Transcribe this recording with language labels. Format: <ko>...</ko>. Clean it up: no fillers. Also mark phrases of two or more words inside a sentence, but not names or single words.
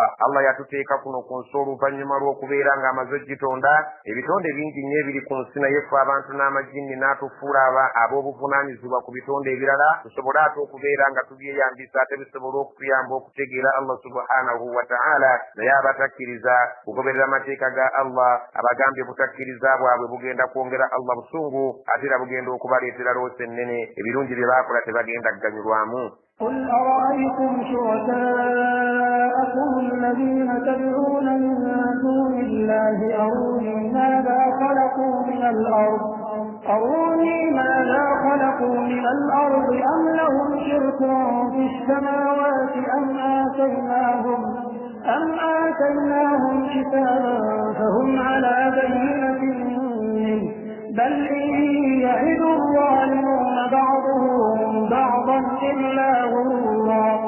<lg>Allah yatuteeka kuno ku nsi oluvannyuma lw'okubeera ng'amaze gitonda ebitonde bingi nnyo ebiri ku nsi naye ffe abantu n'amajjinni n'atufuula ab'obuvunaanyizibwa ku bitonde ebirala tusobole ate okubeera nga tubyeyambisa ate bisobole okutuyamba okutegeera Allah</lg> <ar>سبحانه وتعالى.</ar> <lg>Naye abatakkiriza kugoberera amateeka ga Allah abagambye obutakkiriza bwabwe bugenda kwongera Allah busungu ate era bugenda okubaleetera loosi ennene ebirungi bye baakola tebagenda kuganyulwamu.</lg> <ar>قل أرأيتم شركاءكم الذين تدعون من دون الله أروني ماذا خلقوا من الأرض أم لهم شرك في السماوات أم آتيناهم كتابا فهم على بينة منه بل إن يعد الظالمون بعضهم بعضا إلا غرورا.</ar>